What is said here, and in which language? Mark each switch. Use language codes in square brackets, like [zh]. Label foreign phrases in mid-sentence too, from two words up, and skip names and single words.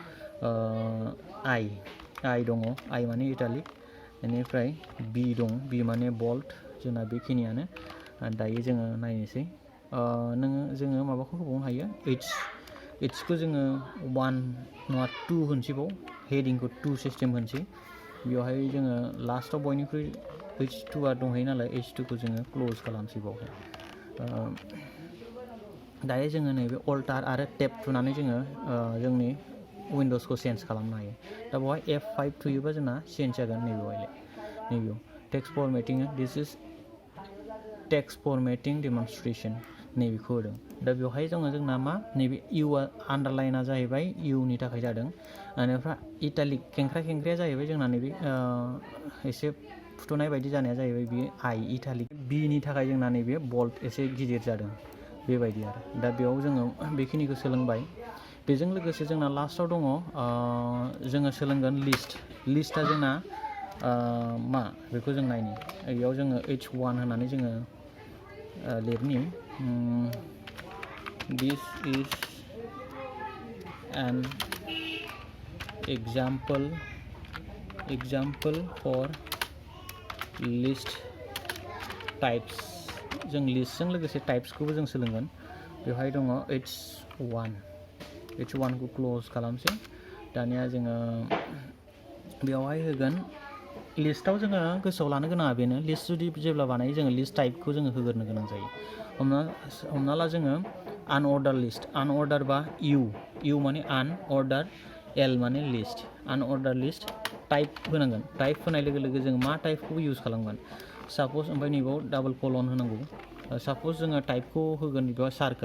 [brx] I दङ I माने इटालिक बेनिफ्राय बि दं बि माने बोल्ड जोंना बेखिनियानो दायो जोङो नायनोसै जोङो माबाखौ होबावनो हायो H खौ जोङो 1 नङा 2 होनसै बाव हेडिंखौ 2 सिस्टेम होनसै बेवहाय जोङो लास्टआव बयनिख्रुइ H2आ दंहैयो नालाय H2 खौ जोङो क्ल'ज खालामसै बावहाय दायो जोङो नैबे अल्टार आरो टेब थुनानै जोङो जोंनि उइन्ड'सखौ चेन्ज खालामनो हायो दा बेवहाय F5 थुयोबा जोंना चेन्ज जागोन नैबेयाव टेक्स्ट [en] formatting this is text formatting demonstration [brx] नैबेखौ होदों दा बेवहाय जोंना मा नैबे इउआ आन्डारलाइना जाहैबाय इउनि थाखाय जादों बेनिफ्राय इटालिक खेंख्राया जाहैबाय जोंना नैबे एसे फुथुनाय बायदि जानाया जाहैबाय बियो I इटालिक बिनि थाखाय जोंना नैबे बोल्ड एसे गिदिर जादों बेबायदि आरो दा बेयाव जोङो बेखिनिखौ सोलोंबाय बेजों लोगोसे जोंना लास्टआव दङ जोङो सोलोंगोन लिस्टआ जोंना मा बेखौ जों नायनि बेयाव जोङो H1 होननानै जोङो लिरनि [en] this is an example for list types [brx] जों लिस्टजों लोगोसे टाइप्सखौबो जों सोलोंगोन बेवहाय दङ H1 खौ क्लोज खालामसै दानिया जोङो बेवहाय होगोन लिस्टआव जोङो गोसोआव लानो गोनाङा बेनो लिस्ट जुदि जेब्ला बानायो जोङो [en] list type [brx] जोङो होग्रोनो गोनां जायो हमना ला जोङो [en] unordered list [brx] अनअर्डार बा इउ माने अनअर्डार एल माने [en] list unordered list type [brx] होनांगोन टाइप होनाय लोगो लोगो जों मा टाइपखौ इउज खालामगोन साप'ज ओमफ्राय नैबाव [en] double colon [brx] होनांगौ साप'ज जोङो टाइपखौ होगोन बेवहाय